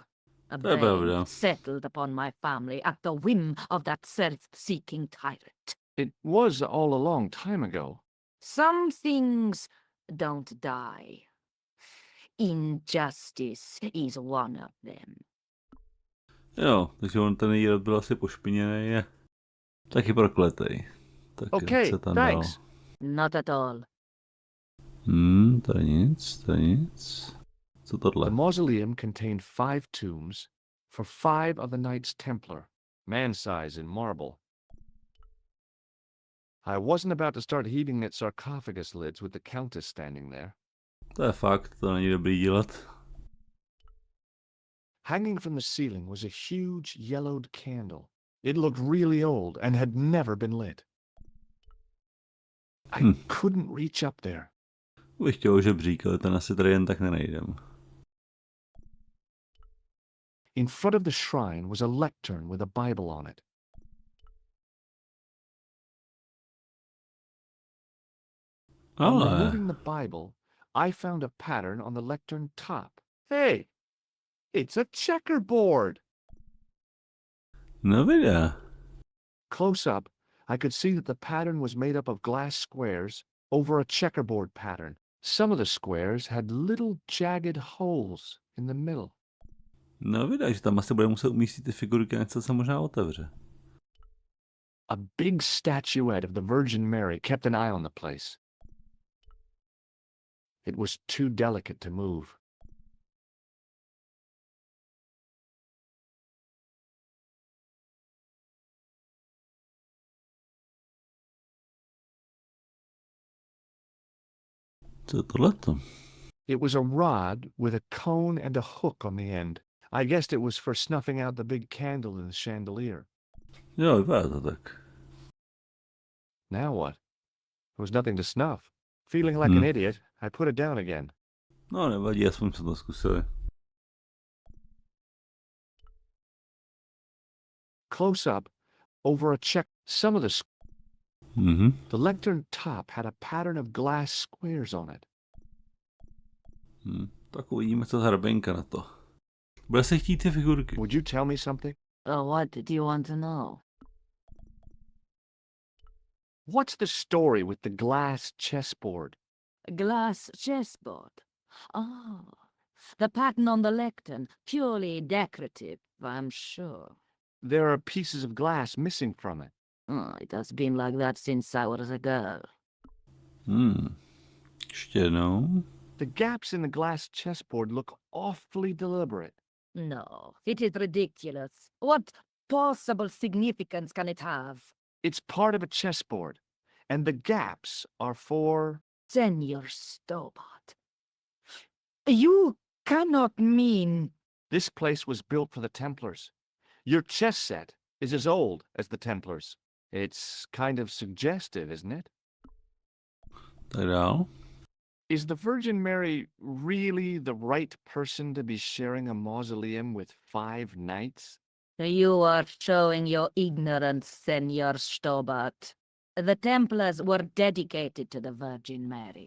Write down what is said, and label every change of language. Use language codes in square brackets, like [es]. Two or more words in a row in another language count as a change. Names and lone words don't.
[en] A blame settled upon my family at the whim of that self-seeking tyrant. It was all a long time ago. Some things don't die. Injustice is one of them. [cs] Jo, takže on ten její rod byl asi pošpiněný a taky prokletej. Tak [en] Okay, [cs] se tam [en] thanks. [cs] dal. [en] Not at all. [cs] To je nic, to je nic. Co tohle? [en] The mausoleum contained 5 tombs for 5 of the Knights Templar, man-size in marble. I wasn't about to start heaving at sarcophagus lids with the Countess standing there. [cs] To je fakt, to není dobrý dělat. [en] Hanging from the ceiling was a huge yellowed candle. It looked really old and had never been lit. I couldn't reach up there. [cs] Bych chtěl žebřík, ale ten asi tady jen tak nenajdem. [en] In front of the shrine was a lectern with a Bible on it. On removing the Bible, I found a pattern on the lectern top. Hey, it's a checkerboard. [cs] No videa. [en] Close up, I could see that the pattern was made up of glass squares over a checkerboard pattern. Some of the squares had little jagged holes in the middle. [cs] No videa, že tam asi bude muset umístit ty figurky a něco se možná otevře. [en] A big statuette of the Virgin Mary kept an eye on the place. It was too delicate to move. [cs] Co je tohleto? [en] It was a rod with a cone and a hook on the end. I guessed it was for snuffing out the big candle in the chandelier. [cs] Jo, vypadá to tak. [en] Now what? There was nothing to snuff. Feeling like an idiot, I put it down again. [cs] No nevadí, aspoň jsme to zkusili. [en] Close up, over a check, some of the the lectern top had a pattern of glass squares on it. [cs] Tak uvidíme, co hraběnka na to. Bude se chtít ty figurky. [en] Would you tell me something? What did you want to know? What's the story with the glass chessboard? Glass chessboard. Oh, the pattern on the lectern, purely decorative, I'm sure. There are pieces of glass missing from it. Oh, it has been like that since I was a girl. [cs] Ještě jednou. [en] The gaps in the glass chessboard look awfully deliberate. No, it is ridiculous. What possible significance can it have? It's part of a chessboard, and the gaps are for... Senor Stobbard. You cannot mean... This place was built for the Templars. Your chess set is as old as the Templars. It's kind of suggestive, isn't it? [cs] Tak dál. [en] Is the Virgin Mary really the right person to be sharing a mausoleum with 5 knights? You are showing your ignorance, Senor Stobbard. The Templars were dedicated to the Virgin Mary.